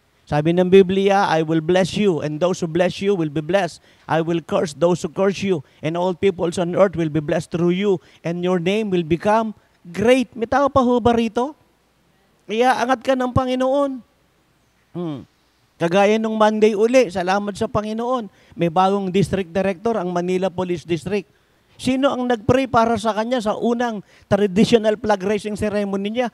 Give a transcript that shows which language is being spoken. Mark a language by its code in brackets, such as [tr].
[tl] Sabi ng Biblia, [en] I will bless you, and those who bless you will be blessed. I will curse those who curse you, and all peoples on earth will be blessed through you, and your name will become great. [tl] May tao pa ho ba rito? Kaya angat ka ng Panginoon. Kagaya nung Monday uli, salamat sa Panginoon. May bagong district director, ang Manila Police District. Sino ang nag-pray para sa kanya sa unang [en] traditional flag raising ceremony [tl] niya?